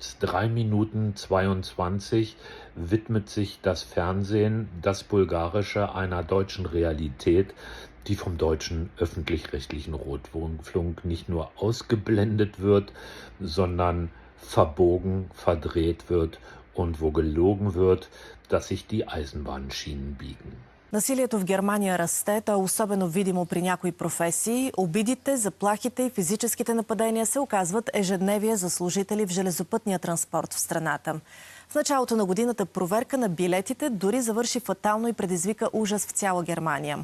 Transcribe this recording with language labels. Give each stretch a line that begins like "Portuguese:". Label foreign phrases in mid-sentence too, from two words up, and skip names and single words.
German: 3 Minuten 22 widmet sich das Fernsehen, das Bulgarische, einer deutschen Realität, die vom deutschen öffentlich-rechtlichen Rundfunk nicht nur ausgeblendet wird, sondern verbogen, verdreht wird und wo gelogen wird, dass sich die Eisenbahnschienen biegen.
Bulgarian: Насилието в Германия расте, то е особено видимо при някои професии. Обидите, заплахите и физическите нападения се оказват ежедневие за служители в железопътния транспорт в страната. В началото на годината проверка на билетите дори завърши фатално и предизвика ужас в цяла Германия.